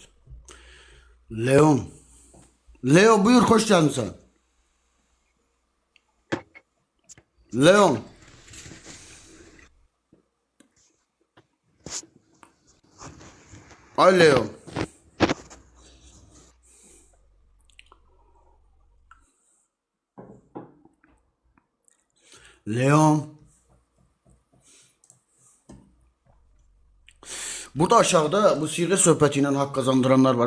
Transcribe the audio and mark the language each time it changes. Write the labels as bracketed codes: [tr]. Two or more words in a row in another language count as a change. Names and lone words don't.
[tr] Leon. Leo buyur hoş geldin sen. Leon. Ay Leo. Leon. [az] Burada aşağıda bu siğə söhbəti ilə haqq qazandıranlar var.